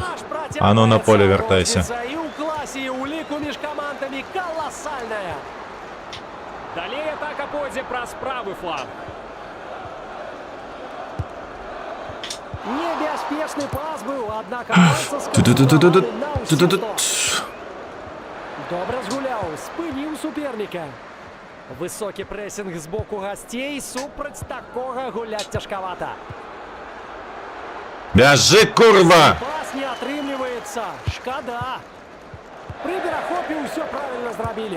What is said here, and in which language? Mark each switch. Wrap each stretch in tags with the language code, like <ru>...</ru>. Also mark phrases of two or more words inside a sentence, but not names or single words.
<be>А ну на поле вяртайся. І ў класе, і ў ліку між камандамі каласальная. Далей атака пойдзе праз правы фланг. Небяспечны пас быў, аднак аванса Ту-ту-ту-ту-ту. на ўсе Ту-ту-ту. 100. Добра згуляў, спыніў суперніка. Высокі прэсінг з боку гасцей, супраць такога гуляць цяжкавата. Бяжы, курва! Пас не атрымліваецца, шкада. Пры перахопе ўсё правільна зрабілі.</be>